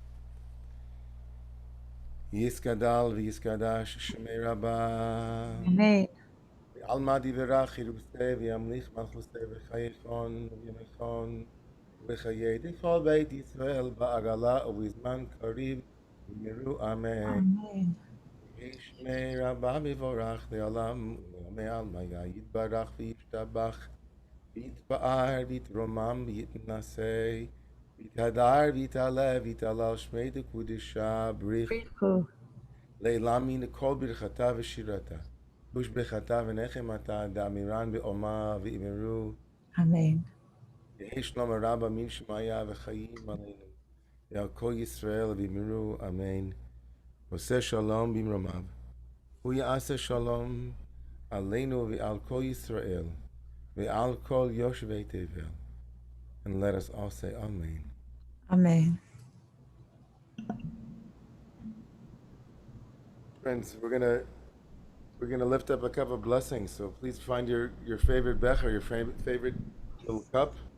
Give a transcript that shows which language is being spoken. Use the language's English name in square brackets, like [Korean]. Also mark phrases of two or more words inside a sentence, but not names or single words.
[Aramaic] יתגדל ויתקדש שמה רבא. Amen. בעלמא די ברא כרעותה וימליך מלכותה בחייכון וביומיכון ובחיי דכל בית ישראל בעגלא ובזמן קריב ואמרו אמן. Amen. שמה רבא מברך לעלם ולעלמי עלמיא יתברך וישתבח ויתפאר ויתרומם ויתנשא ויתהדר ויתעלה ויתהלל שמה דקודשא בריך לעילא מן כל ברכתא ושירתא תשבחתא ונחמתא דאמירן בעלמא ואמרו Amen. יהא שלמא רבא מן שמיא וחיים עלינו ועל כל ישראל ואמרו אמן. [Hebrew] עושה שלום במרומיו הוא יעשה שלום עלינו ועל כל ישראל ועל כל יושבי תבל. [English] And let us all say amen. Amen. Friends, we're gonna lift up a cup of blessings. So please find your favorite becher, your favorite little cup.